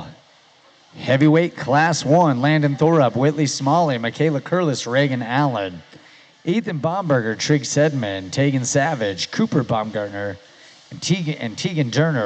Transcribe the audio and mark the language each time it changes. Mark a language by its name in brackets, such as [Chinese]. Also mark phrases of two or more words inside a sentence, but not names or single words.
[English] Heavyweight class 1, Landon Thorup, Whitley Smalley, Michaela Curlis, Reagan Allen, Ethan Baumberger, Trigg Sedman, Tegan Savage, Cooper Baumgartner, and Tegan Durner.